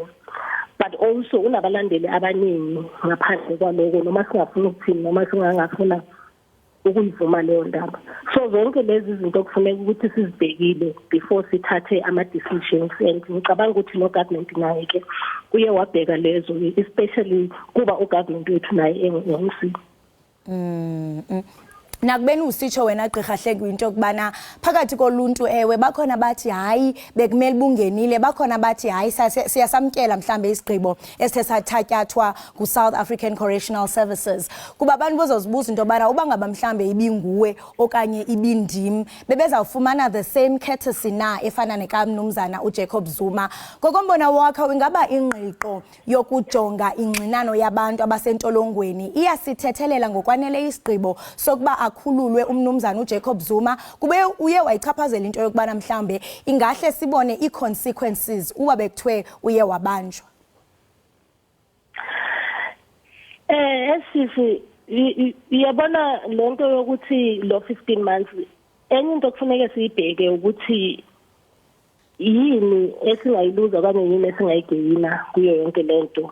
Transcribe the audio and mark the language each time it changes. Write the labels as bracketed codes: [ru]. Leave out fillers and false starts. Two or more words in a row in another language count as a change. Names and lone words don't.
[zu] But also unabalandeli abaningi ngaphandle kwaloko noma singafuna ukuthini noma singangafuna ukuyivuma leyo ndaba. So zonke lezi zinto kufanele ukuthi sizibhekile before sithathe ama-decisions and ngicabanga ukuthi no-government naye-ke uye wabheka lezo especially kuba u-government wethu naye engomsi. [xh] Nakubeni usitsho wena gqirha Hleki into yokubana phakathi koluntu ewe bakhona bathi hayi bekumele bungenile bakhona bathi hayi siyasamkela mhlambe isigqibo esithe sathatyathwa ku South African Correctional Services kuba abantu bozozibuza into yobana uba ngaba mhlambe ibinguwe okanye ibindim bebezawufumana [en] the same courtesy [xh] na efana nekamnumzana uJacob Zuma. Ngokombona wakho ingaba ingqiqo yokujonga ingxinano yabantu abasentolongweni iyasithethelela ngokwanele isigqibo sokuba akhululwe umnumzana uJacob Zuma kube uye wayichaphazela into yokubana mhlambe ingahle sibone i-consequences uba bekuthiwe uye wabanjwa. [zu] Esisi iyabona lento yokuthi lo 15 months enye into kufanele siyibheke ukuthi yini esingayiluza okanye yini esingayigeyina kuyo yonke lento.